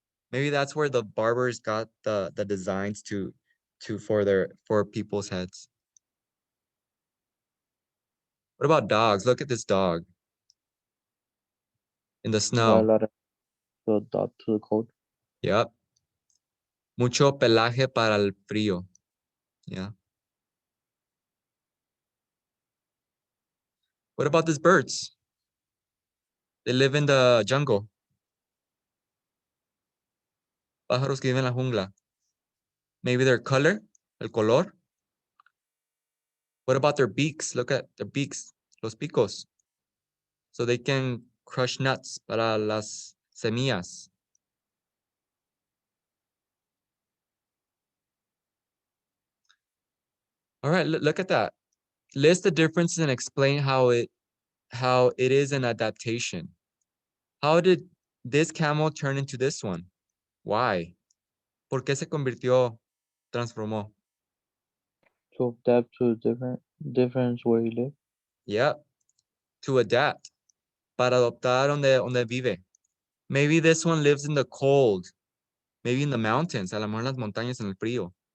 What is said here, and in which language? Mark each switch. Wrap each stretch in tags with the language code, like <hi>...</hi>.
<en>Maybe that's where the barbers got the designs for people's heads. What about dogs? Look at this dog in the Got a snow. lot of to adapt to the cold. Yep.</en> <es>Mucho pelaje para el frío. Yeah.</es> <en>What about these birds? They live in the jungle.</en> <es>Pájaros que viven en la jungla.</es> <en>Maybe their color,</en> <es>el color.</es> <en>What about their beaks? Look at their beaks,</en> <es>los picos.</es> <en>So they can crush nuts</en> <es>para las semillas.</es> <en>All right, look at that. List the differences and explain how it is an adaptation. How did this camel turn into this one?</en> <es>Why? ¿Por qué se transformó?</es> <en>To adapt to difference where you live. Yep, to adapt.</en> <es>Para adoptar donde vive.</es> <en>Maybe this one lives in the cold. Maybe in the mountains.</en> <es>A lo mejor en las montañas en el frío.</es>